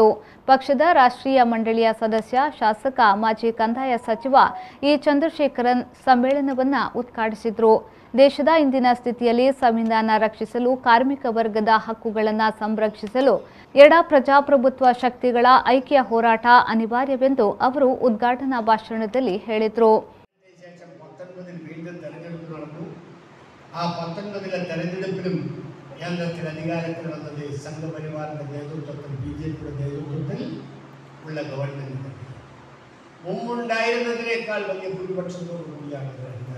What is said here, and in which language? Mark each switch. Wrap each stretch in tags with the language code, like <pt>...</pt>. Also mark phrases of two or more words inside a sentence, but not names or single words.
<kn>ಪಕ್ಷದ ರಾಷ್ಟ್ರೀಯ ಮಂಡಳಿಯ ಸದಸ್ಯ, ಶಾಸಕ, ಮಾಜಿ ಕಂದಾಯ ಸಚಿವ ಇ ಚಂದ್ರಶೇಖರನ್ ಸಮ್ಮೇಳನವನ್ನು ಉದ್ಘಾಟಿಸಿದರು. ದೇಶದ ಇಂದಿನ ಸ್ಥಿತಿಯಲ್ಲಿ ಸಂವಿಧಾನ ರಕ್ಷಿಸಲು, ಕಾರ್ಮಿಕ ವರ್ಗದ ಹಕ್ಕುಗಳನ್ನು ಸಂರಕ್ಷಿಸಲು ಎಡ ಪ್ರಜಾಪ್ರಭುತ್ವ ಶಕ್ತಿಗಳ ಐಕ್ಯ ಹೋರಾಟ ಅನಿವಾರ್ಯವೆಂದು ಅವರು ಉದ್ಘಾಟನಾ ಭಾಷಣದಲ್ಲಿ ಹೇಳಿದರು.</kn> <ml>ആ 19 തെരഞ്ഞെടുപ്പിലും കേന്ദ്രത്തിൽ അധികാരത്തിൽ വന്നത് സംഘപരിവാറിന്റെ നേതൃത്വത്തിൽ ബിജെപിയുടെ നേതൃത്വത്തിൽ ഉള്ള ഗവൺമെന്റ് മുമ്പുണ്ടായിരുന്നതിനേക്കാൾ വലിയ ഭൂരിപക്ഷത്തോടു കൂടിയാണ് അധികാരം.</ml>